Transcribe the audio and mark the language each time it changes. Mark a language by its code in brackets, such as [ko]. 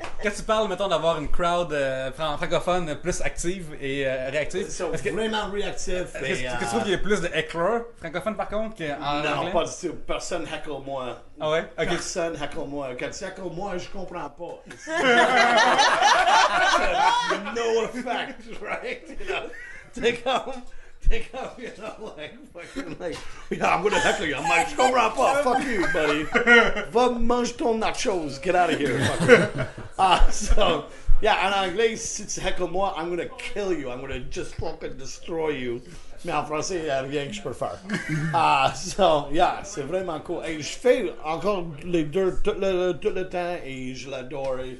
[fr] Quand tu parles, mettons, d'avoir une crowd francophone plus active et réactive, [en] So, [fr] est-ce que, vraiment réactif. est-ce que tu trouves qu'il y a plus de hecklers francophones par contre qu'en Non, anglais? pas du tout. Personne heckle moi. Ah ouais? Ok. Personne heckle moi. Quand tu heckle moi, je comprends pas. [en] No effect, right? You know, they come, you know, like, yeah, I'm gonna heckle you. I'm like, [fr] je comprends pas. [en] Fuck you, buddy. [fr] Va manger ton nachos. [en] Get out of here. So, yeah, [fr] en anglais, si tu heckle moi, [en] I'm gonna kill you. I'm gonna just fucking destroy you. [fr] Mais en français, il n'y a rien que je peux faire. [en] So, yeah, [fr] c'est vraiment cool. Et je fais encore les deux tout le temps et je l'adore.